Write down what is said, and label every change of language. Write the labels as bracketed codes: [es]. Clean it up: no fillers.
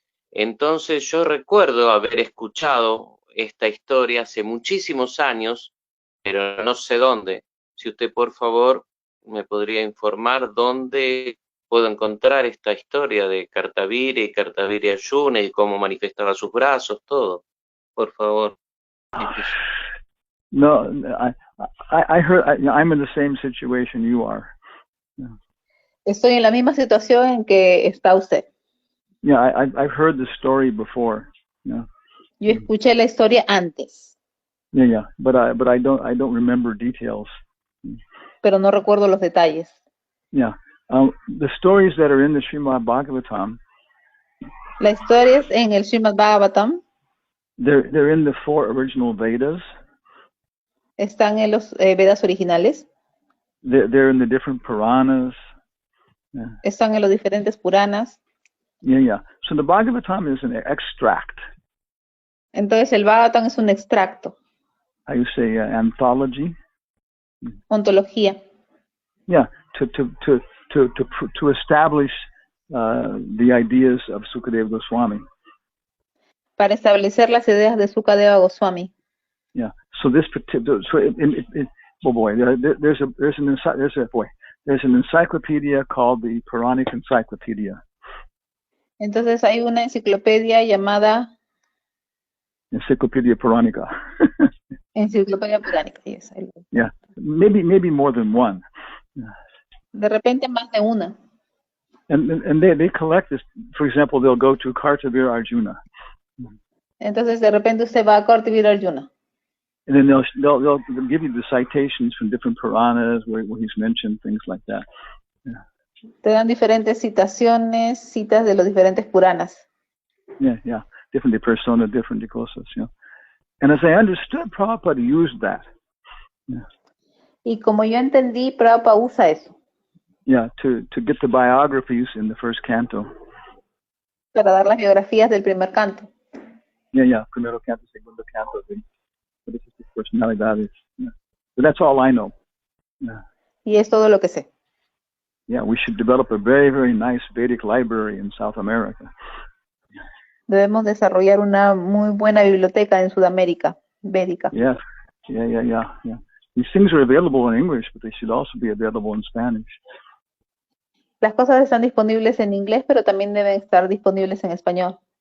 [es] Entonces yo recuerdo haber escuchado esta historia hace muchísimos años, pero no sé dónde. Si usted, por favor, me podría informar dónde puedo encontrar esta historia de Kartavirya y Kartavirya Arjuna y cómo manifestaba sus brazos, todo. Por favor. [en] No, I heard. I'm in the same situation you are. Yeah. [es] Estoy en la misma situación en que está usted. [en] Yeah, I've heard the story before. Yeah. [es] Yo escuché la historia antes. [en] Yeah. But I don't remember details. [es] Pero no recuerdo los detalles. [en] Yeah. The stories that are in the Srimad Bhagavatam. [es] Las historias en el Srimad Bhagavatam. [en] They're in the 4 original Vedas. [es] Están en los Vedas originales. [en] They're in the different Puranas. Yeah. [es] Están en los diferentes Puranas. [en] Yeah. So the Bhagavatam is an extract. [es] Entonces el Bhagavatam es un extracto. [en] How you say anthology? [es] Ontología. [en] Yeah, to establish the ideas of Sukadeva Goswami. [es] Para establecer las ideas de Sukadeva Goswami. [en] Yeah. So this particular, there's an encyclopedia called the Puranic Encyclopedia. [es] Entonces hay una enciclopedia llamada [en] Encyclopedia Puranica. [es] Enciclopedia Puránica, yes. [en] Yeah, maybe more than one. [es] De repente más de una. [en] And they collect this. For example, they'll go to Kartavir Arjuna. [es] Entonces de repente usted va a Kartavir Arjuna. [en] And then they'll give you the citations from different Puranas where he's mentioned things like that. Yeah. [es] Te dan diferentes citaciones, citas de los diferentes Puranas. [en] Yeah. Different de persona, different de cosas, you know. And as I understood, Prabhupada used that. Yeah. [es] Y como yo entendí, Prabhupada usa eso. [en] Yeah, to get the biographies in the first canto. [es] Para dar las biografías del primer canto. [en] Yeah. [es] Primero canto, segundo canto. De sus personalidades. [en] Yeah. But that's all I know. Yeah. [es] Y es todo lo que sé. [en] Yeah, we should develop a very, very nice Vedic library in South America. [es] Debemos desarrollar una muy buena biblioteca en Sudamérica, védica. [en] Yes. Yeah. These things are available in English, but they should also be available in Spanish. [es] Las cosas están disponibles en inglés, pero también deben estar disponibles en español.